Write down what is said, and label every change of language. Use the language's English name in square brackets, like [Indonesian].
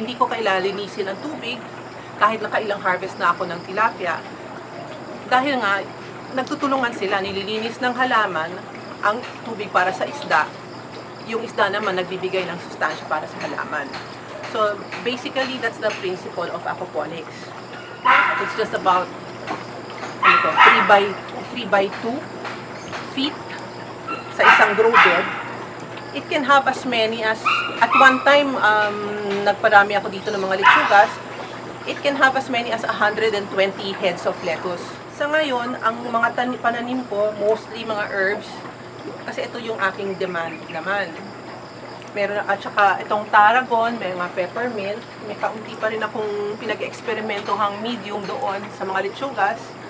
[Filipino] Hindi ko kailalinisin ng tubig kahit nakailang harvest na ako ng tilapia. Dahil nga, nagtutulungan sila, nililinis ng halaman ang tubig para sa isda. Yung isda naman nagbibigay ng sustansya para sa halaman. [English] So, basically, that's the principle of aquaponics. It's just about 3 by 2 feet [Filipino] sa isang [English] grow bed. It can have as many as, at one time, [Filipino] nagparami ako dito ng mga lechugas, [English] it can have as many as 120 heads of lettuce. [Filipino] Sa ngayon, ang mga pananim ko, mostly mga herbs, kasi ito yung aking demand naman. Meron, at saka itong tarragon, may mga peppermint, may kaunti pa rin akong pinag-eksperimentohang medium doon sa mga lechugas.